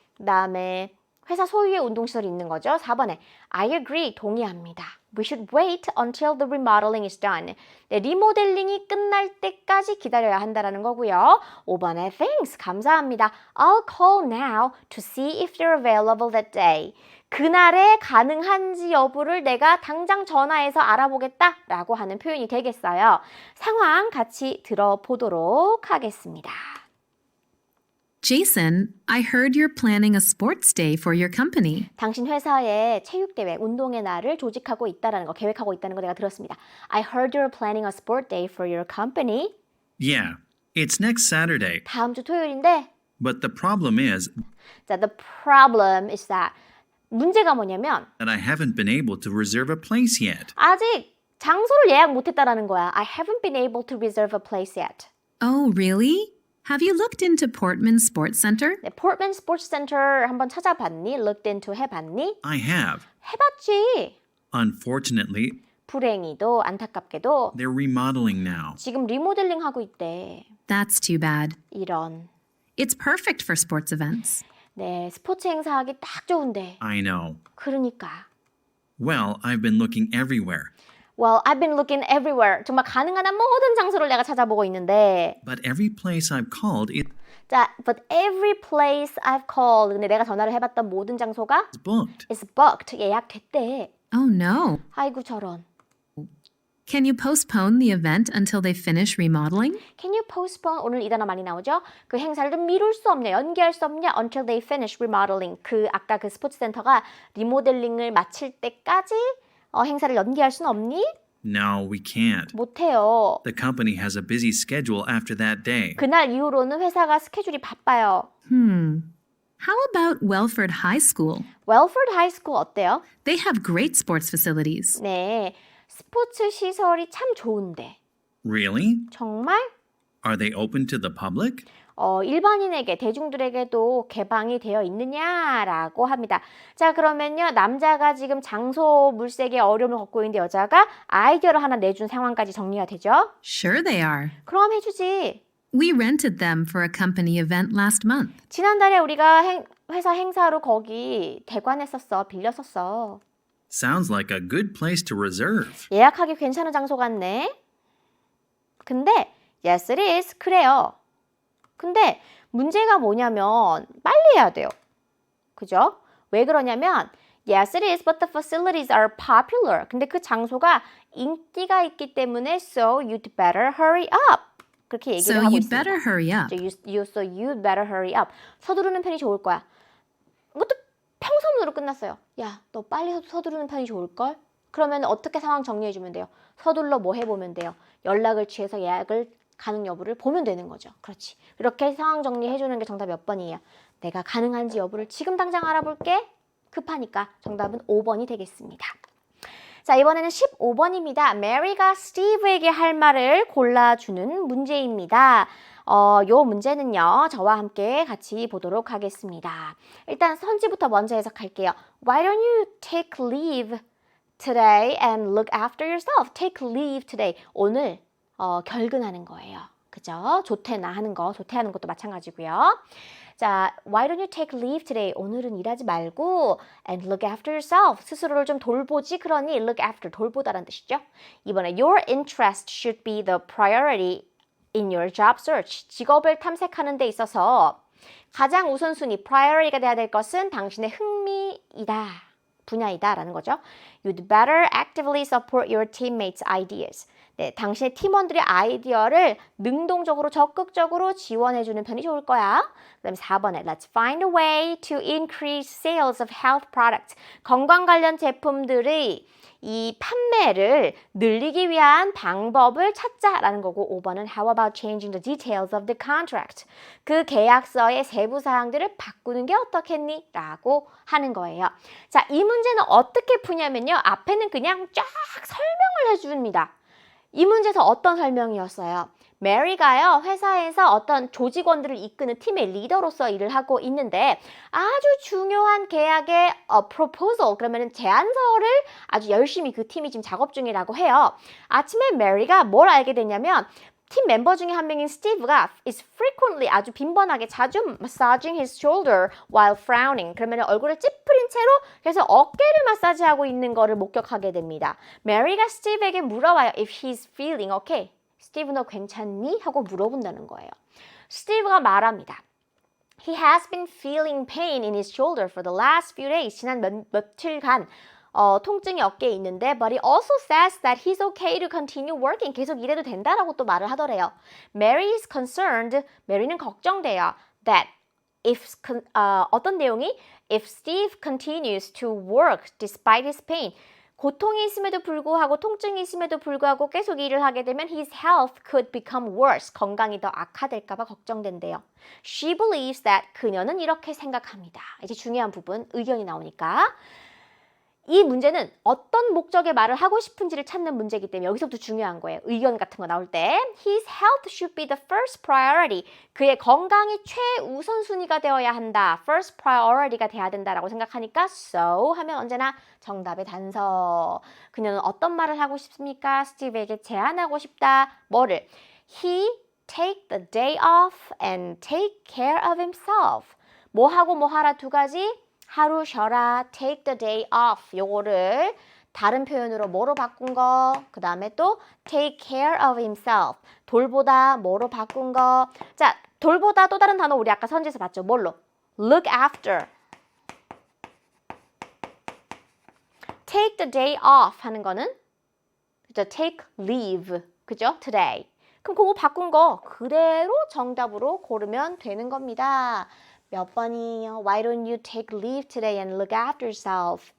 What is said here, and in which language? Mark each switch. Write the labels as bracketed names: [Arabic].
[Korean] 그 다음에 회사 소유의 운동시설이 있는 거죠. 4번에 [English] I agree, [Korean] 동의합니다. [English] We should wait until the remodeling is done. [Korean] 네, 리모델링이 끝날 때까지 기다려야 한다는 거고요. 5번에 thanks, 감사합니다. [English] I'll call now to see if they're available that day. [Korean] 그날에 가능한지 여부를 내가 당장 전화해서 알아보겠다라고 하는 표현이 되겠어요. 상황 같이 들어보도록 하겠습니다. [English] Jason, I heard you're planning a sports day for your company. [Korean] 당신 회사에 체육대회, 운동의 날을 조직하고 있다는 거, 계획하고 있다는 거 내가 들었습니다. [English] I heard you're planning a sport day for your company. Yeah, it's next Saturday. [Korean] 다음 주 토요일인데, [English] But the problem is 자, the problem is that [Korean] 문제가 뭐냐면 [English] that I haven't been able to reserve a place yet. [Korean] 아직 장소를 예약 못했다라는 거야. [English] I haven't been able to reserve a place yet. Oh, really? Have you looked into Portman Sports Center? [Korean] 네, Portman Sports Center 한번 찾아봤니? [English] Looked into [Korean] 해봤니? [English] I have. [Korean] 해봤지. [English] Unfortunately, [Korean] 불행히도 안타깝게도 [English] they're remodeling now. [Korean] 지금 리모델링 하고 있대. [English] That's too bad. [Korean] 이런. [English] It's perfect for sports events. [Korean] 네, 스포츠 행사하기 딱 좋은데. [English] I know. [Korean] 그러니까. [English] Well, I've been looking everywhere. Well, I've been looking everywhere. [Korean] 정말 가능한 한 모든 장소를 내가 찾아보고 있는데. [English] But every place I've called is 자, but every place I've called. [Korean] 근데 내가 전화를 해봤던 모든 장소가 [English] booked. is booked. [Korean] 예약됐대. [English] Oh no. [Korean] 아이고 저런. [English] Can you postpone the event until they finish remodeling? Can you postpone? [Korean] 오늘 이 단어 많이 나오죠? 그 행사를 좀 미룰 수 없냐, 연기할 수 없냐? [English] Until they finish remodeling. [Korean] 아까 그 스포츠 센터가 리모델링을 마칠 때까지 행사를 연기할 수는 없니? [English] No, we can't. [Korean] 못해요. [English] The company has a busy schedule after that day. [Korean] 그날 이후로는 회사가 스케줄이 바빠요. [English] How about Welford High School? [Korean] Welford High School 어때요? [English] They have great sports facilities. [Korean] 네, 스포츠 시설이 참 좋은데. [English] Really? [Korean] 정말? [English] Are they open to the public? [Korean] 일반인에게, 대중들에게도 개방이 되어 있느냐라고 합니다. 자, 그러면요. 남자가 지금 장소 물색에 어려움을 겪고 있는데 여자가 아이디어를 하나 내준 상황까지 정리가 되죠? [English] Sure they are. [Korean] 그럼 해주지. [English] We rented them for a company event last month. [Korean] 지난달에 우리가 회사 행사로 거기 대관했었어. 빌렸었어. Sounds like a good place to reserve. 예약하기 괜찮은 장소 같네. 근데 [English] yes it is. [Korean] 그래요. 근데 문제가 뭐냐면 빨리 해야 돼요. 그죠? 왜 그러냐면 [English] Yes, it is, but the facilities are popular. [Korean] 근데 그 장소가 인기가 있기 때문에 [English] so you'd better hurry up. [Korean] 그렇게 얘기를 [English] So [Korean] 하고 [English] you'd [Korean] 있습니다. [English] better hurry up. So you'd better hurry up. [Korean] 서두르는 편이 좋을 거야. 이것도 평소문으로 끝났어요. 야, 너 빨리 서두르는 편이 좋을걸? 그러면 어떻게 상황 정리해주면 돼요? 서둘러 뭐 해보면 돼요? 연락을 취해서 예약을 가능 여부를 보면 되는 거죠. 그렇지. 이렇게 상황 정리해주는 게 정답 몇 번이에요? 내가 가능한지 여부를 지금 당장 알아볼게. 급하니까 정답은 5번이 되겠습니다. 자, 이번에는 15번입니다. 메리가 스티브에게 할 말을 골라주는 문제입니다. 요 문제는요, 저와 함께 같이 보도록 하겠습니다. 일단 선지부터 먼저 해석할게요. [English] Why don't you take leave today and look after yourself? Take leave today. [Korean] 오늘 결근하는 거예요. 그죠? 조퇴나 하는 거, 조퇴하는 것도 마찬가지고요. [English] 자, why don't you take leave today? [Korean] 오늘은 일하지 말고 [English] and look after yourself. [Korean] 스스로를 좀 돌보지. 그러니 look after, 돌보다라는 뜻이죠. [English] 이번에 your interest should be the priority in your job search. [Korean] 직업을 탐색하는 데 있어서 가장 우선순위, priority가 돼야 될 것은 당신의 흥미이다. 분야이다 라는 거죠. [English] You'd better actively support your teammates' ideas. [Korean] 네, 당신의 팀원들의 아이디어를 능동적으로 적극적으로 지원해주는 편이 좋을 거야. 그 다음에 4번에 [English] Let's find a way to increase sales of health products. [Korean] 건강 관련 제품들의 이 판매를 늘리기 위한 방법을 찾자라는 거고 5번은 [English] How about changing the details of the contract? [Korean] 그 계약서의 세부 사항들을 바꾸는 게 어떻겠니? 라고 하는 거예요. 자, 이 문제는 어떻게 푸냐면요. 앞에는 그냥 쫙 설명을 해줍니다. 이 문제에서 어떤 설명이었어요? 메리가요, 회사에서 어떤 조직원들을 이끄는 팀의 리더로서 일을 하고 있는데 아주 중요한 계약의 proposal, 그러면 제안서를 아주 열심히 그 팀이 지금 작업 중이라고 해요. 아침에 메리가 뭘 알게 됐냐면 팀 멤버 중에 한 명인 스티브가 [English] is frequently, [Korean] 아주 빈번하게 자주 [English] massaging his shoulder while frowning. [Korean] 그러면 얼굴을 찌푸린 채로 그래서 어깨를 마사지하고 있는 거를 목격하게 됩니다. 메리가 스티브에게 물어봐요. [English] If he's feeling okay. [Korean] 스티브 너 괜찮니? 하고 물어본다는 거예요. 스티브가 말합니다. [English] He has been feeling pain in his shoulder for the last few days. [Korean] 지난 며칠간 통증이 어깨에 있는데 [English] but he also says that he's okay to continue working. [Korean] 계속 일해도 된다라고 또 말을 하더래요. [English] Mary is concerned. [Korean] 메리는 걱정돼요. [English] That if [Korean] 어떤 내용이 [English] if Steve continues to work despite his pain. [Korean] 고통이 있음에도 불구하고 통증이 있음에도 불구하고 계속 일을 하게 되면 [English] his health could become worse. [Korean] 건강이 더 악화될까 봐 걱정된대요. [English] She believes that [Korean] 그녀는 이렇게 생각합니다. 이제 중요한 부분 의견이 나오니까 이 문제는 어떤 목적의 말을 하고 싶은지를 찾는 문제이기 때문에 여기서부터 중요한 거예요. 의견 같은 거 나올 때 [English] His health should be the first priority. [Korean] 그의 건강이 최우선순위가 되어야 한다. [English] First priority [Korean] 가 돼야 된다라고 생각하니까 So 하면 언제나 정답의 단서. 그녀는 어떤 말을 하고 싶습니까? 스티브에게 제안하고 싶다. 뭐를? He take the day off and take care of himself. 뭐 하고 뭐 하라 두 가지. 하루 쉬어라, [English] take the day off. [Korean] 요거를 다른 표현으로 뭐로 바꾼 거, 그 다음에 또 [English] take care of himself. [Korean] 돌보다 뭐로 바꾼 거. 자, 돌보다 또 다른 단어 우리 아까 선지에서 봤죠? 뭘로? [English] look after. take the day off [Korean] 하는 거는 그죠? [English] take leave. [Korean] 그죠? [English] today. [Korean] 그럼 그거 바꾼 거 그대로 정답으로 고르면 되는 겁니다. 몇 번이요? [English] Why don't you take leave today and look after yourself?